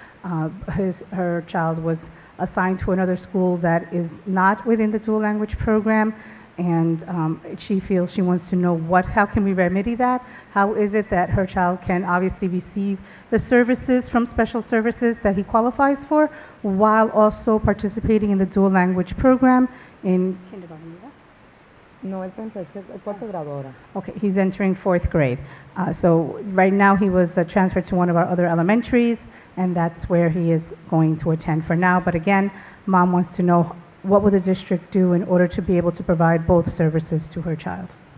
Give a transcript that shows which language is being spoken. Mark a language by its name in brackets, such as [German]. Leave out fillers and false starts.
[English] Her child was assigned to another school that is not within the dual language program, and she feels she wants to know how can we remedy that? How is it that her child can obviously receive the services from special services that he qualifies for, while also participating in the dual language program in kindergarten? [Spanish] No, él está en cuarto grado ahora. [English] Okay, he's entering fourth grade. So right now he was transferred to one of our other elementaries, and that's where he is going to attend for now. But again, mom wants to know what will the district do in order to be able to provide both services to her child.